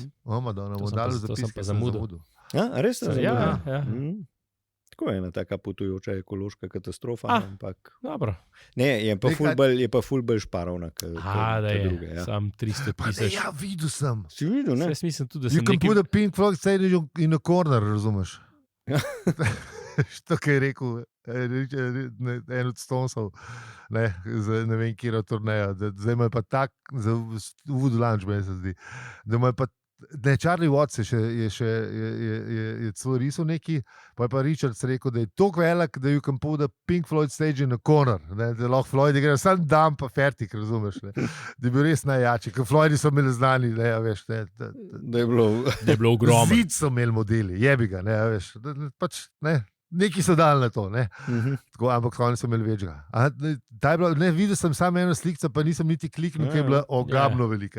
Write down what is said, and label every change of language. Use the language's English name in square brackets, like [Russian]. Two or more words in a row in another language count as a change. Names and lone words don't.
[Slovenian] O, Madonna, To bomo sem dali pa- to sem zapis, pa ker sem zamudil. zamudil. A res? Ja, Ja. ja. Tako je ena taka potujoča ekološka katastrofa. Ampak Dobro. ne, je pa ful bolj šparovna. Da je. druge, ja. Sam 300 Pa ne, tisoč. ja, videl sem. Si videl, ne? Jaz mislim tudi, da You sem can nekaj... [English] put a pink Floyd stage in a corner, [Slovenian] razumeš? Što je rekel en od Stonesov, ne vem, kje je turneja, zdaj ima pa tak, za Wood Lunch, meni se zdi, da ima pa, ne, Charlie Watts je celo risal neki, pa je pa Richards rekel, da je toliko velik, da [English] you can put a pink Floyd stage in a corner, [Slovenian] ne, da lahko Floyd igra, sam dan pa fertik, razumeš, ne, da je bil res najjači, ker Floydi so imeli znani, ne, a veš, ne, Da je bilo. Da je bilo ogromno. zid so imeli modeli, jebi ga, ne, a veš, pač, ne, neki so dali na to, ne. Tako, ampak oni so imeli večga. Ne, videl sem samo eno sliko, pa nisem niti kliknil, ki je bila ogabno velika.